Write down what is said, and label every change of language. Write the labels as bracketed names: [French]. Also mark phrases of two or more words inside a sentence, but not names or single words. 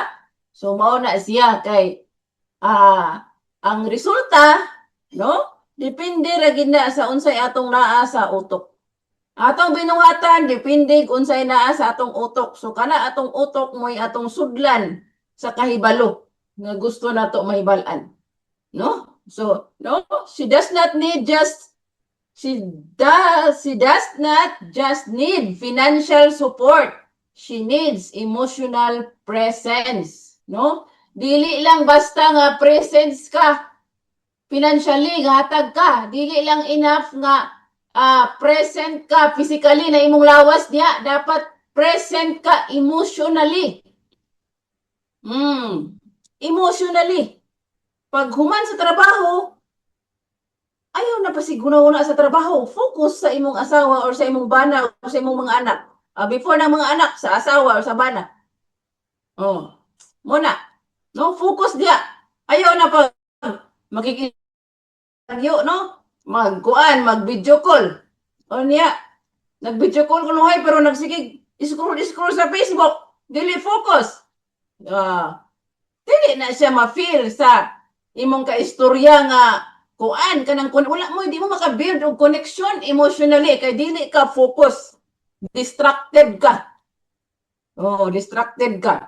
[Cebuano] So mao na siya kay ang resulta no depende ra gid na sa unsay atong naa sa utok. Atong binuhatan depende kung unsay naa sa atong utok. So kana atong utok mo'y atong sudlan sa kahibalo nga gusto nato mahibal-an. No? [English] So, no, she does not not just need financial support. She needs emotional presence, no? [Cebuano] Dili lang basta nga presence ka financially hatag ka, dili lang enough nga present ka physically na imong lawas diya, dapat present ka emotionally. Emotionally. Pag human sa trabaho, ayaw na pasiguna-una sa trabaho. Focus sa imong asawa or sa imong bana or sa imong mga anak. Before ng mga anak, sa asawa or sa bana. Oh, muna. No, focus diya. Ayaw na pag makikita, no? Mag-video call. O niya, nag-video call ko nuhay pero nagsigig, scroll sa Facebook. Dili focus. Dili na siya ma-feel sa imong kaistorya nga kanang wala mo di mo maka-build og [English] connection emotionally [Cebuano] kay dili ka focus. Distracted ka. Distracted ka.